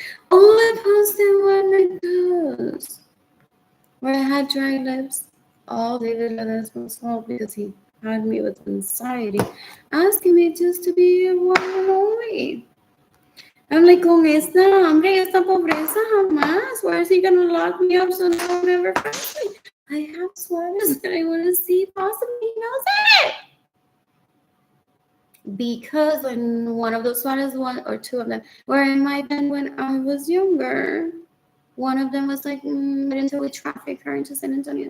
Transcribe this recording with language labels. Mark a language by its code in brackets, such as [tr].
[en] Oh, I posted one of those where I had dry lips. All David Ledesma's fault because he had me with anxiety, asking me just to be a one and only. [es] I'm like, con esta hambre y esta pobreza jamás. [en] Where is he gonna lock me up so no one ever finds me? I have sweaters that I want to see. Possibly he knows it. Because when one of those sweaters, one or two of them, were in my bed when I was younger. One of them was like, until we traffic her into San Antonio.